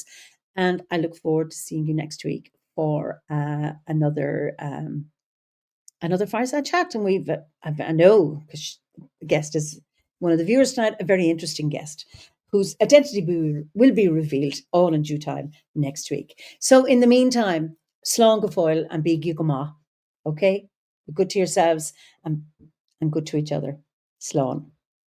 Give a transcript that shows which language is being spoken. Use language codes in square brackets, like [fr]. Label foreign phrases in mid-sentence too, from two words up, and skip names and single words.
[en] And I look forward to seeing you next week for another fireside chat. And I know, because the guest is one of the viewers tonight, a very interesting guest whose identity will be revealed all in due time next week. So in the meantime, [ga] slán go fóill [en] and be gigama. Okay? Be good to yourselves and good to each other. [ga] Slán.